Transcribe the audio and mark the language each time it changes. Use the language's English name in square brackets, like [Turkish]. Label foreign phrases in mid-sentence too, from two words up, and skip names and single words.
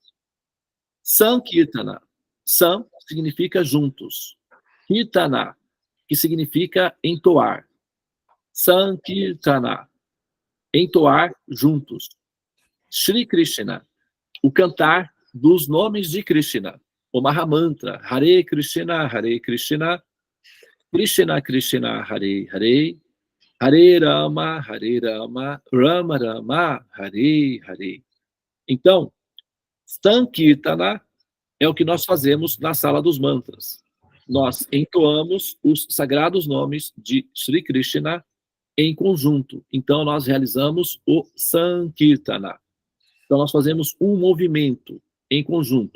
[Portuguese] Sankirtana. Sam significa juntos. Kirtana, que significa entoar. Sankirtana. Entoar juntos. Shri Krishna, o cantar dos nomes de Krishna. O Mahamantra, Hare Krishna, Krishna Krishna, Hare Hare, Hare Rama, Rama Rama, Hare Hare. Então, Sankirtana é o que nós fazemos na sala dos mantras. Nós entoamos os sagrados nomes de Sri Krishna em conjunto. Então, nós realizamos o Sankirtana. Então, nós fazemos um movimento em conjunto.